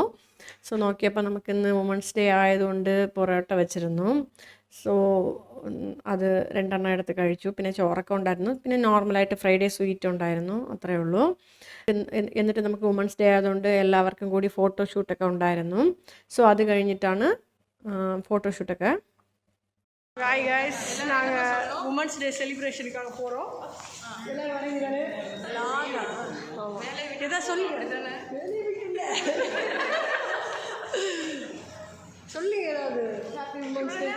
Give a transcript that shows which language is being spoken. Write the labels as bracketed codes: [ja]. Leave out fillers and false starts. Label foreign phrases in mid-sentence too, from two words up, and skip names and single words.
[ml] സോ നോക്കിയപ്പോൾ നമുക്കിന്ന് [en] women's day [ml] ആയതുകൊണ്ട് പൊറോട്ട വെച്ചിരുന്നു. സോ അത് 2 എണ്ണം എടുത്ത് കഴിച്ചു. പിന്നെ ചോറൊക്കെ ഉണ്ടായിരുന്നു. പിന്നെ നോർമലായിട്ട് [en] Friday sweet [ml] ഉണ്ടായിരുന്നു. അത്രയേ ഉള്ളൂ. എന്നിട്ട് നമുക്ക് [en] women's day [ml] ആയതുകൊണ്ട് എല്ലാവർക്കും കൂടി ഫോട്ടോഷൂട്ടൊക്കെ ഉണ്ടായിരുന്നു. സോ അത് കഴിഞ്ഞിട്ടാണ് ഫോട്ടോഷൂട്ടൊക്കെ. [en] hi guys, [ta] நாங்கள் [en] women's day [ta] செலிப்ரேஷனுக்காக போகிறோம். எல்லாம் வரைங்கிறாரு எதாவது சொல்லுங்க சொல்லுங்க ஏதாவது [en] happy women's day.